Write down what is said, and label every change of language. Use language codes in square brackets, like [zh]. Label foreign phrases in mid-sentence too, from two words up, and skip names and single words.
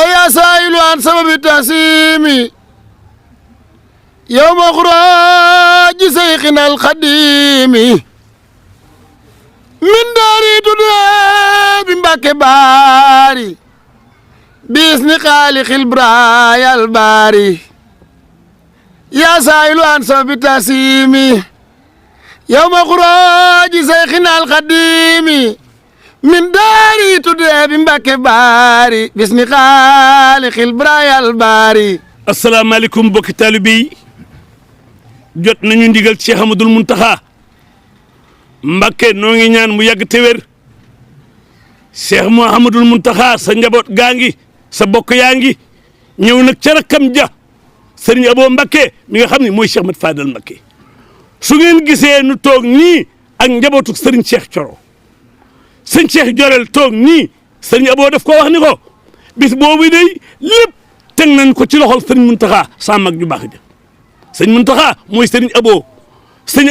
[ar] يا سائل عن سبب التعسيم يوم خراج شيخنا القديم من داري تدعى بمبكي باري بإذن خالق البرايا الباري يا سائل عن سبب التعسيم يوم خراج شيخنا القديم من داري تدعى بمبكي باري بإذن خالق البرايا الباري. [wo] asalaamaaleykum mbokki taalibe yi jot nañu ndigal Cheikh Ahmadoul Mountakha Mbacké noo ngi ñaan mu yàgg te wér Cheikh Mouhamadoul Mountakha sa njaboot gaa ngi sa bokk yaa ngi ñëw nag ca rakkam ja Serigne Abo Mbacké mi nga xam ne mooy Cheikh Mat Fadal Mbacké su ngeen gisee nu toog nii ak njabootu Serigne Cheikh Thioro sëñ Cheikh Jorel toog nii Serigne Abo daf ko wax ni ko bis boobu day lépp teg nañ ko ci loxol Serigne Mountakha sa mag ju baax ja sëñ Mountakha mooy Serigne Abo sëñ